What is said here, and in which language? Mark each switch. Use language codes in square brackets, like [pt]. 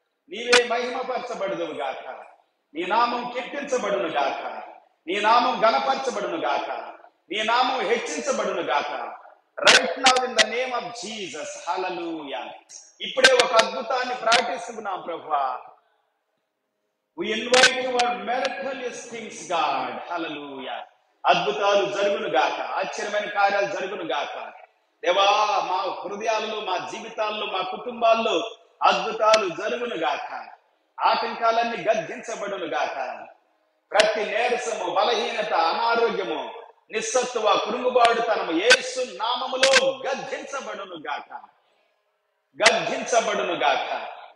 [te] నీవే మహిమపరచబడుదువు గాక. నీ నామం కీర్తించబడును గాక. నీ నామం గణపరచబడును గాక. నీ నామం హెచ్చించబడును గాక. [en] Right now in the name of Jesus. Hallelujah. [te] ఇప్పుడే ఒక అద్భుతాన్ని ప్రకటిస్తున్నాం ప్రభువా. [en] We invite your miraculous things, God. Hallelujah. [te] అద్భుతాలు జరుగును గాక, ఆశ్చర్యమైన కార్యాలు జరుగును గాక. దేవా, మా హృదయాల్లో, మా జీవితాల్లో, మా కుటుంబాల్లో అద్భుతాలు జరుగును గాక. ఆటంకాలన్నీ గద్దించబడును గాక. ప్రతి నీరసము, బలహీనత, అనారోగ్యము, నిస్సత్తువ, కురుంగుబాటుతనము యేసు నామములో గద్దించబడును గాక, గద్దించబడును గాక.